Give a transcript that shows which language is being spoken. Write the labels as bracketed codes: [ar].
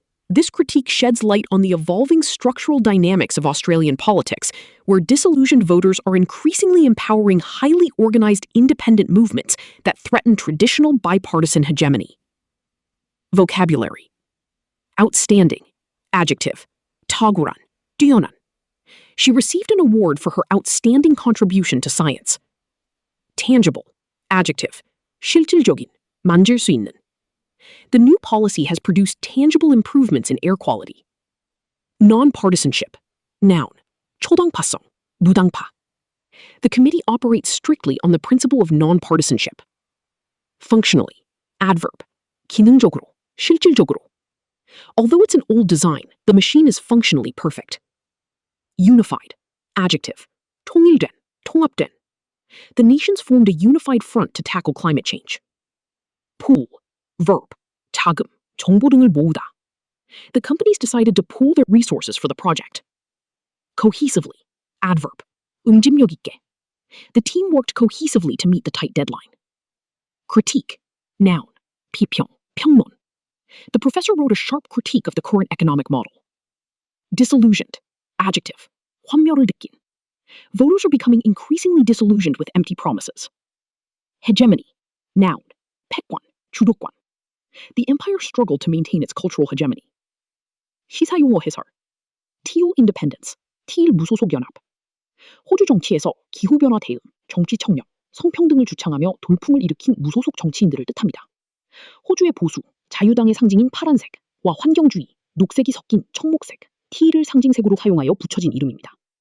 [en] This critique sheds light on the evolving structural dynamics of Australian politics, where disillusioned voters are increasingly empowering highly organized independent movements that threaten traditional bipartisan hegemony. Vocabulary: outstanding, adjective, [ko] 탁월한, 뛰어난. [en] She received an award for her outstanding contribution to science. Tangible, adjective, [ko] 실질적인, 만질 수 있는. [en] The new policy has produced tangible improvements in air quality. Nonpartisanship, noun, [ko] 초당파성, 무당파. [en] The committee operates strictly on the principle of nonpartisanship. Functionally, adverb, [ko] 기능적으로, 실질적으로. [en] Although it's an old design, the machine is functionally perfect. Unified, adjective, [ko] 통일된, 통합된. [en] The nations formed a unified front to tackle climate change. Pool, verb, [ko] 자금, 정보 등을 모으다. [en] The companies decided to pool their resources for the project. Cohesively, adverb, [ko] 응집력 있게. [en] The team worked cohesively to meet the tight deadline. Critique, noun, [ko] 비평, 평론. [en] The professor wrote a sharp critique of the current economic model. Disillusioned, adjective, [ko] 환멸을 느낀. [en] Voters are becoming increasingly disillusioned with empty promises. Hegemony, noun, [ko] 패권, 주도권. [en] The empire struggled to maintain its cultural hegemony. [ko] 시사용어 해설. [en] Teal independence, Teal [ko] 무소속 연합. 호주 정치에서 기후변화 대응, 정치 청렴, 성평등을 주창하며 돌풍을 일으킨 무소속 정치인들을 뜻합니다. 호주의 보수, 자유당의 상징인 파란색과 환경주의, 녹색이 섞인 청목색, Teal을 상징색으로 사용하여 붙여진 이름입니다.